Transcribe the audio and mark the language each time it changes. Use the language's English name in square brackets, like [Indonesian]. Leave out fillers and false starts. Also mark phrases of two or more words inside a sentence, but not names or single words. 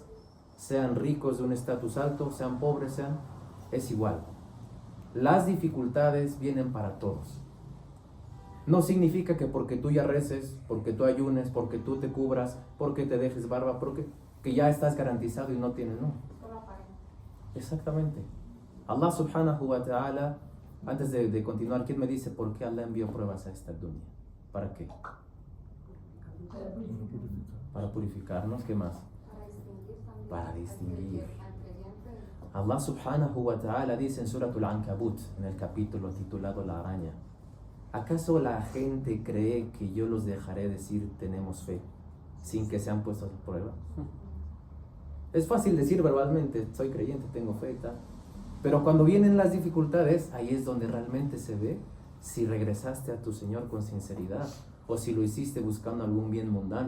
[Spanish] Sean ricos de un estatus alto, sean pobres, es igual. Las dificultades vienen para todos. No significa que porque tú ya reces, porque tú ayunes, porque tú te cubras, porque te dejes barba, que ya estás garantizado y no tienes, no. Exactamente. [Arabic] الله سبحانه وتعالى, [Spanish] antes de continuar, ¿quién me dice por qué Allah envió pruebas a esta dunya? ¿Para qué? Para purificarnos. ¿Qué más? Para distinguir. [Arabic] الله سبحانه وتعالى [Spanish] dice en Suratul Ankabut, en el capítulo titulado La araña: ¿acaso la gente cree que yo los dejaré decir tenemos fe sin que sean puestos a prueba? Es fácil decir verbalmente: soy creyente, tengo fe y tal. Pero cuando vienen las dificultades, ahí es donde realmente se ve si regresaste a tu Señor con sinceridad o si lo hiciste buscando algún bien mundano.